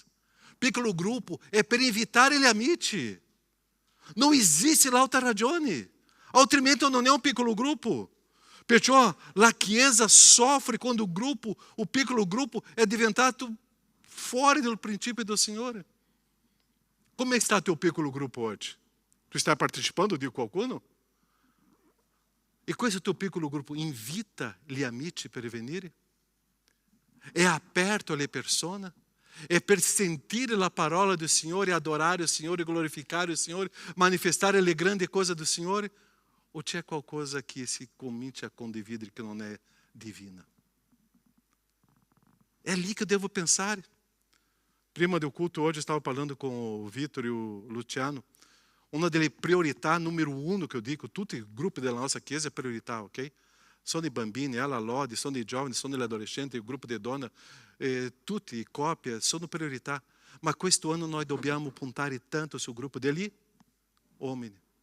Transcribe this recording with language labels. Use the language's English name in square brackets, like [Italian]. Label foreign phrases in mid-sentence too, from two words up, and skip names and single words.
[Italian] Piccolo gruppo è per invitare gli amici. Non esiste l'altra ragione, altrimenti non è un piccolo gruppo. Perciò la chiesa soffre quando o piccolo gruppo è diventato fuori del principio del Signore. Come [Portuguese] está teu [Italian] piccolo gruppo oggi? Tu stai partecipando di qualcuno? E questo tuo piccolo gruppo invita gli amici per venire? È aperto alle persone? È per sentire la parola del Signore, adorare il Signore, glorificare il Signore, manifestare le grandi cose del Signore? O c'è qualcosa che si comincia a condividere che non è divina? È lì che [Portuguese] eu devo [Italian] pensare. [Portuguese] Prima do culto hoje estava falando com o Vitor e o Luciano. [Italian] Uma delle priorità numero uno che io dico, tutti i gruppi della nostra chiesa è priorità, ok? Sono i bambini, la Lodi, sono i giovani, sono gli adolescenti, il gruppo di donne, tutti i coppie, sono priorità. Ma questo anno noi dobbiamo puntare tanto sul gruppo degli uomini.